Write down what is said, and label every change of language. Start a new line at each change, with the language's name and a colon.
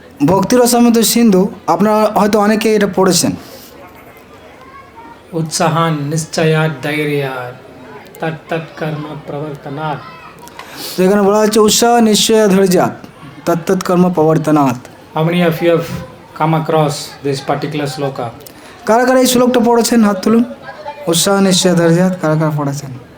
Bangla: ভক্তিরসামৃত সিন্ধু আপনারা হয়তো অনেকে এটা পড়েছেন।
Sanskrit: Utsahan Nischayat Dhairya Tat Karma Pravartanat.
Bangla: যেখানে বলা হচ্ছে
Sanskrit: উৎসাহ নিশ্চয় ধৈর্যাৎ তত্তৎ কর্ম প্রবর্তনাৎ।
English: How many of you have come across this particular sloka?
Bangla: কারা কারা এই শ্লোকটা পড়েছেন হাত তুলুন।
Sanskrit: উৎসাহ নিশ্চয় ধৈর্যাৎ
Bangla: কারা কারা পড়েছেন?